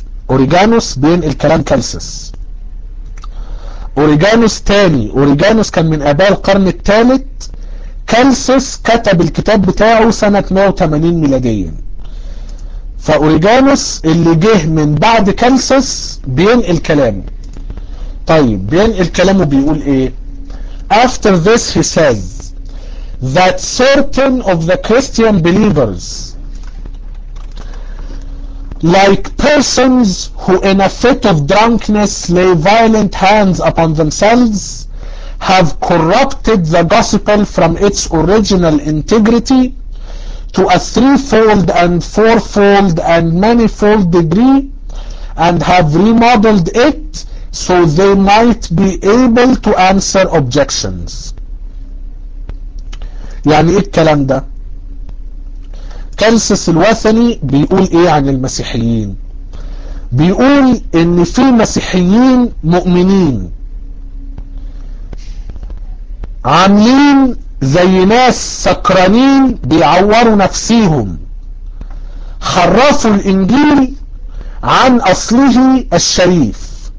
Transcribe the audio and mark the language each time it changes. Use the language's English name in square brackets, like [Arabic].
[Arabic] اوريجانوس بينقل كلام كالسس. اوريجانوس تاني، اوريجانوس كان من اباء القرن الثالث، كالسوس كتب الكتاب بتاعه سنة 180 ميلاديا. فأوريجانوس اللي جه من بعد كالسوس بينقل كلامه. طيب بينقل كلامه بيقول ايه؟ [English] After this he says that certain of the Christian believers like persons who in a fit of drunkenness lay violent hands upon themselves have corrupted the gospel from its original integrity to a threefold and fourfold and manifold degree and have remodeled it so they might be able to answer objections. [Arabic] يعني ايه الكلام ده؟ كالسس الوثني بيقول ايه عن المسيحيين؟ بيقول ان في مسيحيين مؤمنين عاملين زي ناس سكرانين بيعوروا نفسيهم، خرفوا الانجيل عن اصله الشريف.